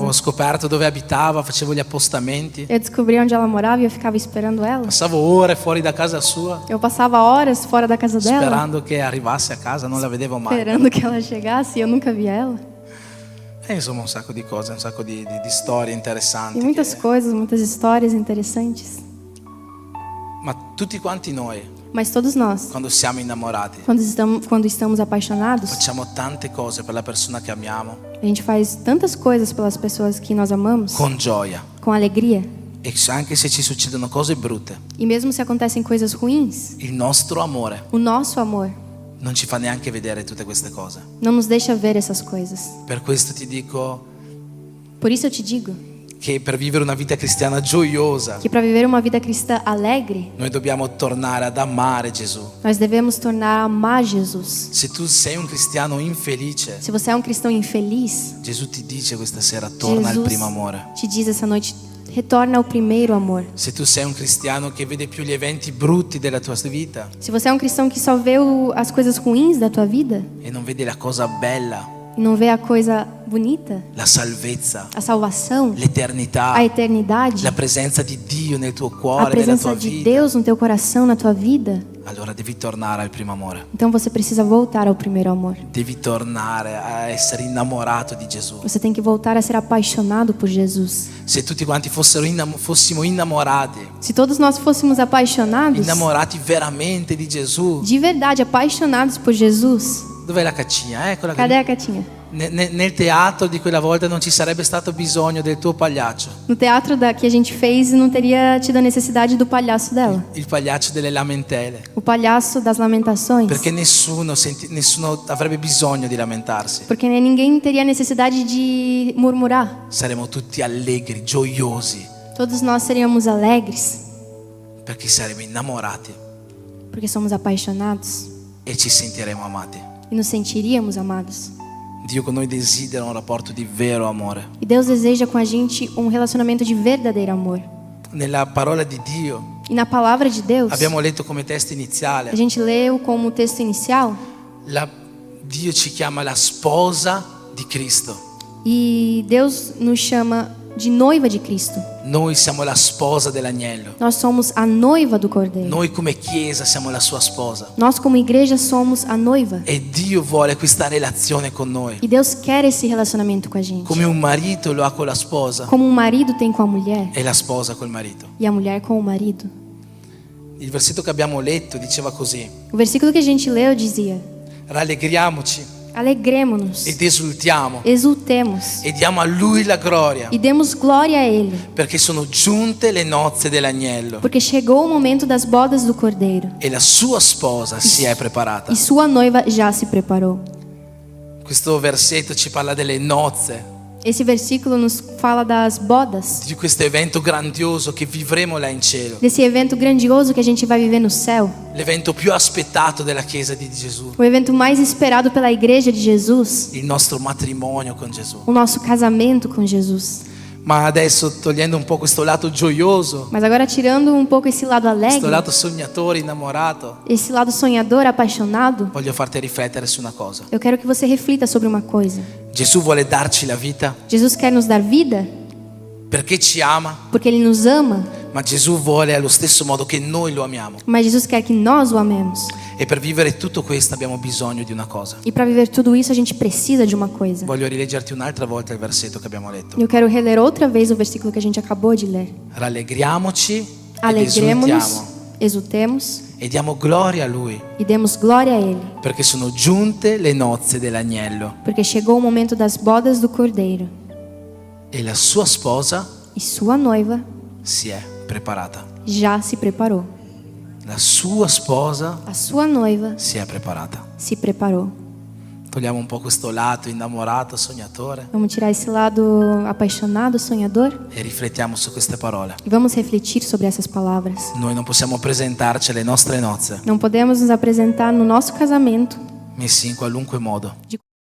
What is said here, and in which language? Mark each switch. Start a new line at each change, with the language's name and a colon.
Italian: Ho scoperto dove abitava, facevo gli appostamenti.
Portuguese: Eu descobri onde ela morava e eu ficava esperando ela.
Italian: Passavo ore fuori da casa sua,
Portuguese: Eu passava horas fora da casa dela,
Italian: sperando che arrivasse a casa, non la vedevo mai.
Portuguese: esperando que ela chegasse e eu nunca via ela.
Italian: E insomma un sacco di cose, un sacco di storie interessanti.
Portuguese: E muitas coisas, muitas histórias interessantes.
Italian: Ma tutti quanti noi,
Portuguese: Mas todos nós,
Italian: quando siamo innamorati,
Portuguese: quando estamos apaixonados,
Italian: facciamo tante cose per la persona che amiamo,
Portuguese: a gente faz tantas coisas pelas pessoas que nós amamos,
Italian: con gioia.
Portuguese: com alegria.
Italian: E anche se ci succedono cose brutte,
Portuguese: E mesmo se acontecem coisas ruins,
Italian: il nostro amore
Portuguese: o nosso amor
Italian: non ci fa neanche vedere tutte queste cose.
Portuguese: não nos deixa ver essas coisas.
Italian: Per questo ti dico
Portuguese: Por isso eu te digo
Italian: che per vivere una vita cristiana gioiosa,
Portuguese: que para viver uma vida cristã alegre,
Italian: noi dobbiamo tornare ad amare Gesù.
Portuguese: nós devemos tornar a amar Jesus.
Italian: Se tu sei un cristiano infelice,
Portuguese: Se você é um cristão infeliz,
Italian: Gesù ti dice questa sera torna al
Portuguese: Jesus
Italian: primo amore.
Portuguese: te diz essa noite, retorna ao primeiro amor.
Italian: Se tu sei un cristiano che vede più gli eventi brutti della tua vita
Portuguese: Se você é um cristão que só vê as coisas ruins da tua vida
Italian: e non vede la cosa bella,
Portuguese: e não vê a coisa bonita,
Italian: la salvezza,
Portuguese: a salvação,
Italian: l'eternità,
Portuguese: a eternidade,
Italian: la presenza di Dio nel tuo
Portuguese: a
Italian: cuore, nella
Portuguese: presença
Italian: tua
Portuguese: de
Italian: vita,
Portuguese: Deus no teu coração, na tua vida,
Italian: allora devi tornare al primo amore.
Portuguese: então você precisa voltar ao primeiro amor.
Italian: Devi tornare a essere innamorato di Gesù.
Portuguese: Você tem que voltar a ser apaixonado por Jesus.
Italian: Se tutti quanti fossimo innamorati,
Portuguese: Se todos nós fôssemos apaixonados,
Italian: innamorati veramente di Gesù,
Portuguese: de verdade apaixonados por Jesus,
Italian: dov'è la caccina? Eccola
Portuguese: cadê a Catinha?
Italian: Nel teatro di quella volta non ci sarebbe stato bisogno del tuo pagliaccio,
Portuguese: No teatro que a gente fez, não teria tido a necessidade do palhaço dela.
Italian: il pagliaccio delle lamentele,
Portuguese: O palhaço das lamentações.
Italian: perché nessuno avrebbe bisogno di lamentarsi.
Portuguese: Porque ninguém teria necessidade de murmurar.
Italian: Saremo tutti allegri, gioiosi,
Portuguese: Todos nós seríamos alegres,
Italian: perché saremo innamorati
Portuguese: porque somos apaixonados
Italian: e ci sentiremo amati.
Portuguese: e nos sentiríamos amados.
Italian: Dio con noi desidera un rapporto di vero amore.
Portuguese: E Deus deseja com a gente um relacionamento de verdadeiro amor.
Italian: Nella parola di Dio
Portuguese: E na palavra de Deus,
Italian: abbiamo letto come testo
Portuguese: a
Italian: iniziale,
Portuguese: gente leu como texto inicial,
Italian: Dio ci chiama la sposa di Cristo.
Portuguese: e Deus nos chama de noiva de Cristo.
Italian: Noi siamo la sposa dell'agnello.
Portuguese: Nós somos a noiva do Cordeiro.
Italian: Noi come chiesa siamo la sua sposa.
Portuguese: Nós como igreja somos a noiva.
Italian: E Dio vuole questa relazione con noi.
Portuguese: E Deus quer esse relacionamento com a gente.
Italian: Come un marito lo ha con la sposa
Portuguese: Como um marido tem com a mulher
Italian: e la sposa col marito.
Portuguese: e a mulher com o marido.
Italian: Il versetto che abbiamo letto diceva così:
Portuguese: O versículo que a gente leu dizia:
Italian: rallegriamoci
Portuguese: alegremo-nos,
Italian: ed esultiamo
Portuguese: exultemos
Italian: e diamo a Lui la gloria,
Portuguese: e demos glória a Ele,
Italian: perché sono giunte le nozze dell'agnello
Portuguese: porque chegou o momento das bodas do Cordeiro
Italian: e la sua sposa si è preparata.
Portuguese: e sua noiva já se preparou.
Italian: Questo versetto ci parla delle nozze,
Portuguese: Esse versículo nos fala das bodas,
Italian: di questo evento grandioso che vivremo là in cielo,
Portuguese: desse evento grandioso que a gente vai viver no céu,
Italian: l'evento più aspettato della Chiesa di Gesù,
Portuguese: o evento mais esperado pela igreja de Jesus,
Italian: il nostro matrimonio con Gesù.
Portuguese: o nosso casamento com Jesus.
Italian: Ma adesso, togliendo un po' questo lato gioioso,
Portuguese: Mas agora tirando um pouco esse lado
Italian: questo
Portuguese: alegre,
Italian: lato sognatore, innamorato,
Portuguese: esse lado sonhador, apaixonado,
Italian: voglio farti riflettere su una cosa.
Portuguese: eu quero que você reflita sobre uma coisa.
Italian: Gesù vuole darci la vita
Portuguese: Jesus quer nos dar vida
Italian: perché ci ama,
Portuguese: porque Ele nos ama,
Italian: ma Gesù vuole allo stesso modo che noi lo amiamo.
Portuguese: mas Jesus quer que nós o amemos.
Italian: E per vivere tutto questo abbiamo bisogno di una cosa.
Portuguese: E para viver tudo isso a gente precisa de uma coisa.
Italian: Voglio rileggerti un'altra volta il versetto che abbiamo letto.
Portuguese: Eu quero reler outra vez o versículo que a gente acabou de ler.
Italian: Rallegriamoci ed
Portuguese: Alegremos-nos,
Italian: esultiamo
Portuguese: exultemos
Italian: e diamo gloria a Lui,
Portuguese: e demos glória a Ele,
Italian: perché sono giunte le nozze dell'agnello
Portuguese: porque chegou o momento das bodas do Cordeiro
Italian: e la sua sposa
Portuguese: e sua noiva
Italian: si è preparata.
Portuguese: já se preparou.
Italian: La sua sposa
Portuguese: A sua noiva
Italian: si è preparata.
Portuguese: se preparou.
Italian: Togliamo un po' questo lato innamorato, sognatore
Portuguese: Vamos tirar esse lado apaixonado, sonhador
Italian: e riflettiamo su queste parole.
Portuguese: e vamos refletir sobre essas palavras.
Italian: Noi non possiamo presentarci alle nostre nozze
Portuguese: Não podemos nos apresentar no nosso casamento
Italian: messi in qualunque modo.
Portuguese: de